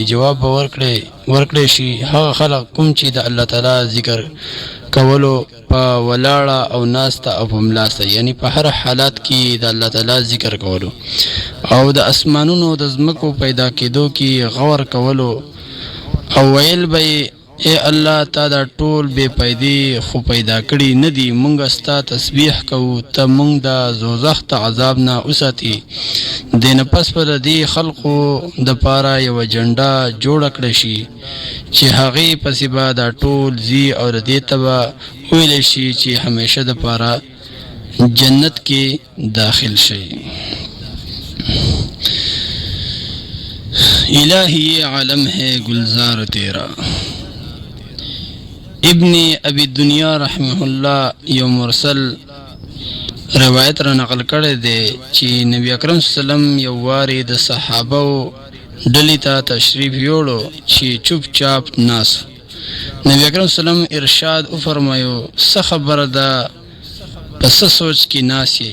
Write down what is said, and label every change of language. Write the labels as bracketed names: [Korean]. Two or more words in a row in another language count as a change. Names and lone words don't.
[Pashto] جواب به ورکړی شي هغه خلق کوم چې د الله تعالی ذکر کولو په ولاړه او ناسته او په ملاسته، یعنی په هر حالات کې د الله تعالی ذکر کولو او د اسمانونو د ځمکو پیدا کېدو کې غور کولو او ویل به ای الله تا دا ټول بې پیدې خو پیدا کړي نه دي، مونږ ستا تسبیح کوو، ته مونږ د دوزخ د عذاب نه وساتي. دې نه پس پر دې خلقو دپاره یوه جنډه جوړه کړی شي چې هغې پسې به دا ټول ځي او د دې ته به ویلی شي چې همیشه دپاره جنت کې داخل شي. [Urdu] الہی یہ عالم ہے گلزار تیرا. [Pashto] ابن ابی دنیا [Arabic] رحمہ اللہ [Pashto] یو مرسل روایت را نقل کړی دی چې نبی اکرم [Arabic] صلی الله علیه وسلم [Pashto] یو وارې د صحابو ډلې ته تشریف یوړو چې چوپ چاپ ناس. نبی اکرم [Arabic] صلی الله علیه وسلم [Pashto] ارشاد وفرمایو څه خبره ده په څه سوچ کې ناس یې؟